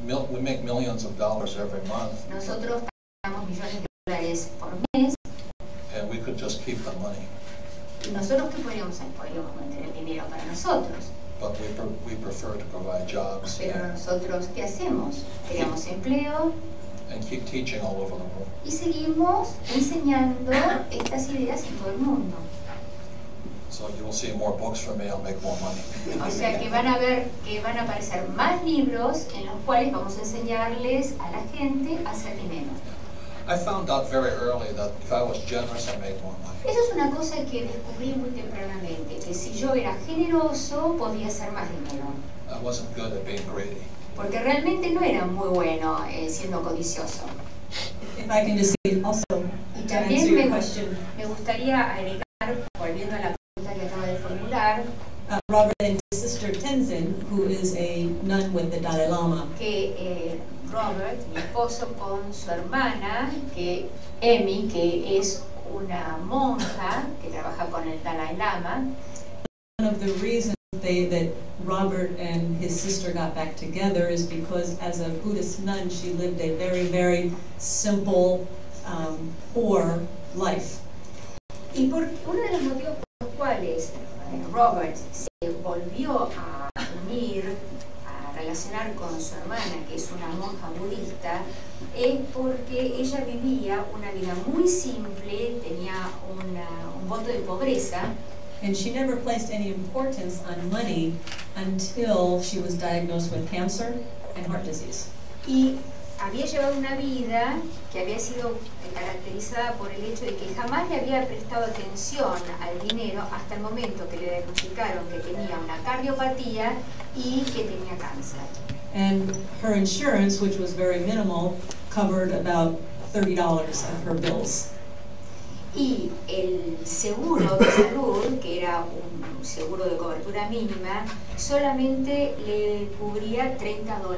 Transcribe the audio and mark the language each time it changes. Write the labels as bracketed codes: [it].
[en] We make millions of dollars every month. [es] Nosotros ganamos millones de dólares por mes. [en] And we could just keep the money. [es] Y nosotros qué podríamos mantener el dinero para nosotros. [en] But we prefer to provide jobs. [es] Pero nosotros ¿qué hacemos? Creamos empleo. [en] And keep teaching all over the world. [es] Y seguimos enseñando estas ideas en todo el mundo. [en] So you will see more books from me, I'll make more money. [es] O sea que van a ver que van a aparecer más libros en los cuales vamos a enseñarles a la gente a hacer dinero. [en] I found out very early that if I was generous, I made more money. [es] Eso es una cosa que descubrí muy tempranamente, que si yo era generoso podía hacer más dinero. [en] I wasn't good at being greedy. [es] Porque realmente no era muy bueno siendo codicioso. [en] If I can just say also, [es] Y [en] to answer [es] también [en] your question, [es] me gustaría agregar, volviendo a la pregunta que acabo de formular, [en] Robert and his sister Tenzin, who is a nun with the Dalai Lama, [es] que Robert, mi esposo, con su hermana, que Emi, que es una monja que trabaja con el Dalai Lama. [en] one of the reasons that Robert and his sister got back together is because as a Buddhist nun, she lived a very, very simple, poor life. [es] Y por uno de los motivos por los cuales Robert se volvió a unir, a relacionar con su hermana, que es una monja budista, es porque ella vivía una vida muy simple, tenía un voto de pobreza. [en] And she never placed any importance on money until she was diagnosed with cancer and heart disease. [es] Y había llevado una vida que había sido caracterizada por el hecho de que jamás le había prestado atención al dinero hasta el momento que le diagnosticaron que tenía una cardiopatía y que tenía cáncer. [en] And her insurance, which was very minimal, covered about $30 of her bills. [es] Y el seguro de salud, que era un seguro de cobertura mínima, solamente le cubría $30.